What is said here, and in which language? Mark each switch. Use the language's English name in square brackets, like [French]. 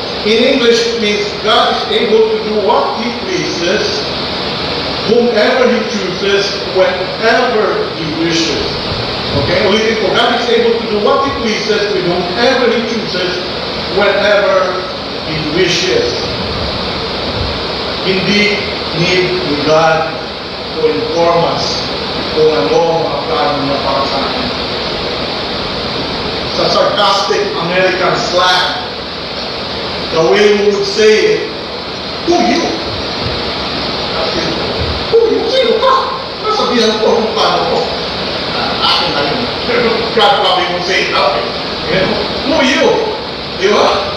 [English] In English, it means God is able to do what He pleases, whomever He chooses, whenever He wishes. Okay? [Filipino] Ulitin ko, [English] God is able to do what He pleases with whomever He chooses, whenever He wishes. [Filipino] Hindi need ni God [English] to inform us [Filipino] kung ano ang mga plano niya para sa akin. [English] Sa sarcastic American slang, the way we would say it, who you? [Filipino] Kasi, [English] who you? [Filipino] Sino ka? Nasabihan ko kung paano ko. Akin na yun. [English] God probably would say it that way. Who you? [Filipino] Di ba?